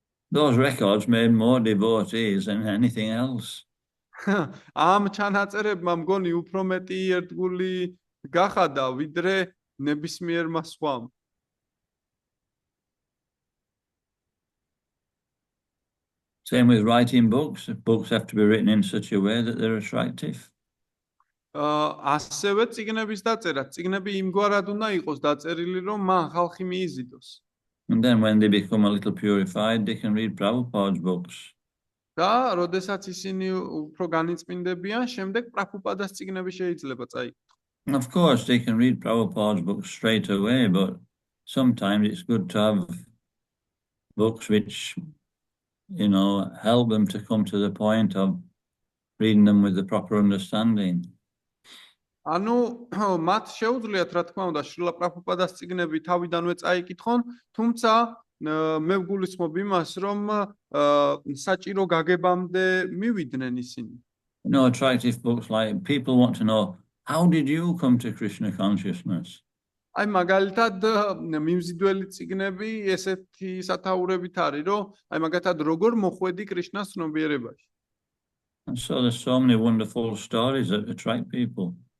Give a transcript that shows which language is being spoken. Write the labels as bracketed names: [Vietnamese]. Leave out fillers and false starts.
[English] Those records made more devotees than anything else. [Georgian] ამ ჩანაწერებმა მგონი უფრო მეტი ერთგული გახადა, ვიდრე ნებისმიერმა სხვამ. [English] Same with writing books. Books have to be written in such a way that they're attractive. [Georgian] ასევე წიგნების დაწერა, წიგნები იმგვარად უნდა იყოს დაწერილი, რომ მან ხალხი მიიზიდოს. [English] And then when they become a little purified, they can read Prabhupada's books. [Georgian] და როდესაც ისინი უფრო განიწმინდებიან, შემდეგ პრაბჰუპადას წიგნები შეიძლება წაიგონ. [English] Of course, they can read Prabhupada's books straight away, but sometimes it's good to have books which, help them to come to the point of reading them with the proper understanding. [Georgian] ანუ მათ შეუძლიათ, რა თქმა უნდა, შრილა პრაბჰუპადას წიგნები თავიდანვე წაიკითხონ, თუმცა მე ვგულისხმობ იმას, რომ საჭირო გაგებამდე მივიდნენ ისინი. [English] Attractive books like people want to know, how did you come to Krishna consciousness? [Georgian] აი მაგალითად მიმზიდველი წიგნები ესეთი სათაურებით არის, რომ აი მაგალითად როგორ მოხვედი კრიშნას ცნობიერებაში. [English] And so there's so many wonderful stories that attract people.